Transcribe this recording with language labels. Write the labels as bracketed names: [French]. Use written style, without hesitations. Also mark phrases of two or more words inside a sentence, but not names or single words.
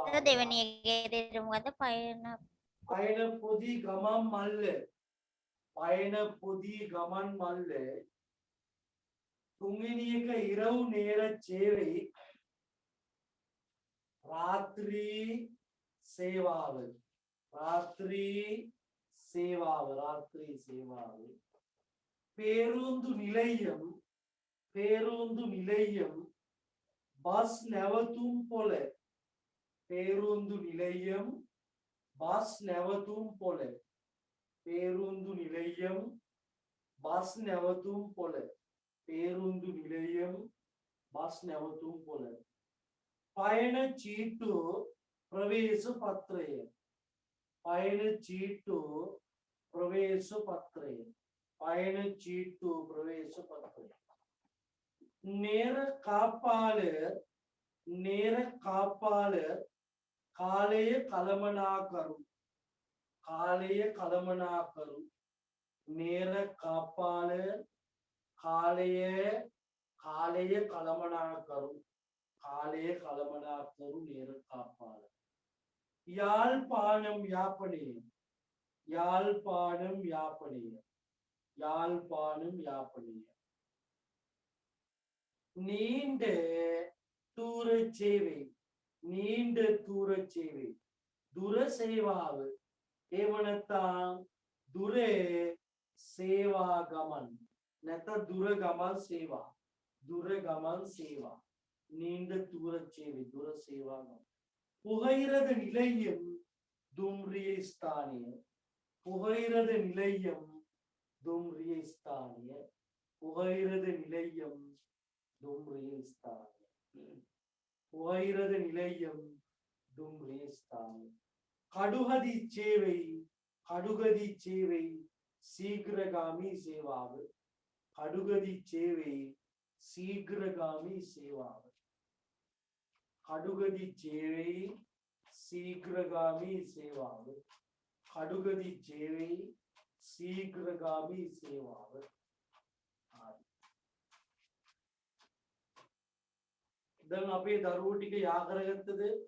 [Sinhala] දෙවෙනි එකේ තේරුම ගත්ත පයන පොදි ගමන් මල්ල [Tamil] பயண பொதி [Sinhala] ගමන් මල්ල තුන්වෙනි එක [Tamil] இரவு நேர சேவை [Sinhala] රාත්‍රී සේවාව [Tamil] பேருந்து நிலையம் பஸ் [Sinhala] නැවතුම් පොළ [Tamil] பேருந்து நிலையம் பஸ் [Sinhala] නැවතුම් පොළ [Tamil] பேருந்து நிலையம் பஸ் [Sinhala] නැවතුම් පොළ [Tamil] பேருந்து நிலையம் பஸ் [Sinhala] නැවතුම් පොළ [Tamil] பயணச்சீட்டு [Sinhala] ප්‍රවේශ පත්‍රය. [Tamil] பயண சீட்டு [Sinhala] ප්‍රවේශ පත්‍රය. [Tamil] பயண சீட்டு [Sinhala] ප්‍රවේශ පත්‍රය. [Tamil] நேர காப்பாளர் [Sinhala] කාලය කළමනාකරු. කාලය කළමනාකරු. [Tamil] நேர காப்பாளர் [Sinhala] කාලය කළමනාකරු. කාලය කළමනාකරු [Tamil] நேர காப்பாளர். யாழ்ப்பாணம் யாப்பனே. யாழ்ப்பாணம் யாப்பனே. யாழ்ப்பாணம் யாப்பனே. நீண்ட தூர சேவை. நீண்ட தூர சேவை. [Sinhala] දුර සේවාව. එහෙම නැත්නම් දුර සේවා ගමන්. නැත්නම් දුර ගමන් සේවා. දුර ගමන් සේවා. [Tamil] நீண்ட தூர சேவை. [Sinhala] දුර සේවා ගමන්. [Tamil] புகையிரத நிலையம் [Sinhala] දුම්රිය ස්ථානය. [Tamil] புகையிரத நிலையம் [Sinhala] දුම්රිය ස්ථානය. [Tamil] புகையிரத நிலையம் [Sinhala] දුම්රිය ස්ථානය. [Tamil] புகையிரத நிலையம் [Sinhala] දුම්රිය ස්ථානය. [Tamil] கடுகதி சேவை. கடுகதி சேவை [Sinhala] සීඝ්‍රගාමී සේවාව. [Tamil] கடுகதி சேவை [Sinhala] සීඝ්‍රගාමී සේවාව. [Tamil] கடுகதி சேவை [Sinhala] සීඝ්‍රගාමී සේවාව. [Tamil] கடுகதி சேவை [Sinhala] සීඝ්‍රගාමී සේවාව. දැන් අපේ දරුවෝ ටික යා කරගත්තද?